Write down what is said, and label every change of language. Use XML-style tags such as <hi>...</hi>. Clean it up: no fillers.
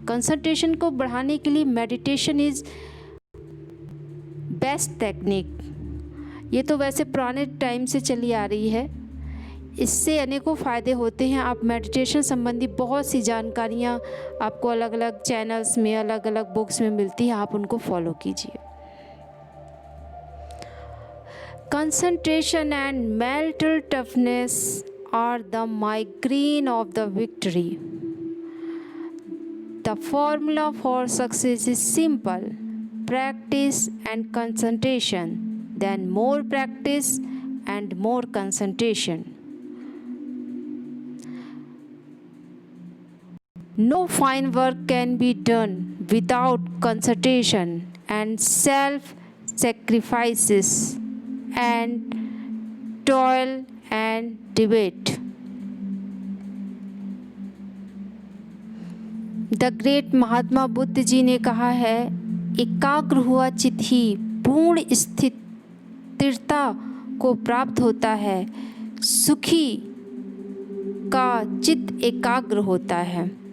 <hi>Concentration को बढ़ाने के लिए</hi> <en>Meditation is best technique.</en> <hi>ये तो वैसे पुराने टाइम से चली आ रही है। इससे अनेकों फ़ायदे होते हैं। आप मेडिटेशन संबंधी बहुत सी जानकारियाँ आपको अलग अलग चैनल्स में, अलग अलग बुक्स में मिलती है, आप उनको फॉलो कीजिए।</hi> <en>Concentration and mental toughness are the migraine of the victory. The formula for success is simple: practice and concentration, then more practice and more concentration. No fine work can be done without concentration and self-sacrifices and toil and debate.</en> <hi>The great Mahatma Buddha ji ने कहा है, एकाग्र हुआ चित्त ही पूर्ण स्थिरता को प्राप्त होता है। सुखी का चित्त एकाग्र होता है।</hi>